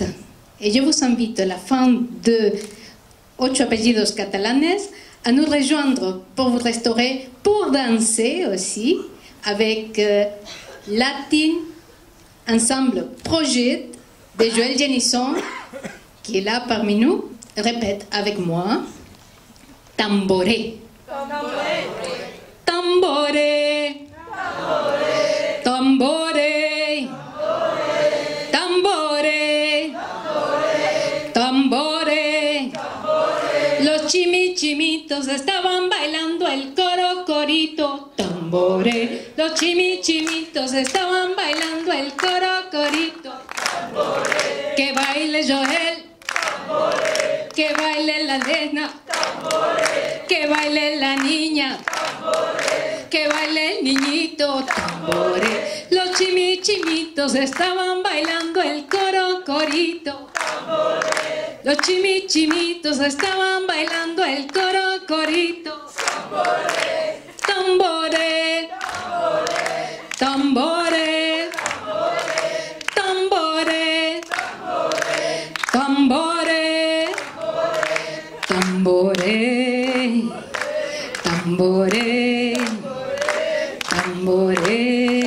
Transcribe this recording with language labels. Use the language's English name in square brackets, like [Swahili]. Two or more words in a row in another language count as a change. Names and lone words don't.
[French] Et je vous invite à la fin de 8 apellidos catalanes à nous rejoindre pour vous restaurer, pour danser aussi avec Latin Ensemble Projet de Joël Genisson qui est là parmi nous. Répète avec moi. [Spanish] Tamboré. Tamboré. Tamboré. Tamboré. Los chimichimitos estaban bailando el coro corito. Tambore. Los chimichimitos estaban bailando el coro corito. Tambore. Que baile Joel. Tambore. Que baile la nena. Tambore. Que baile la niña. Tambore. Que baile el niñito. Tambore. Los chimichimitos estaban bailando el coro corito. Tambore. Los chimichimitos estaban bailando el coro corito. Tambore. Tambore. Tambore. Tambore. Tambore. Tambore. Tambore. Tambore.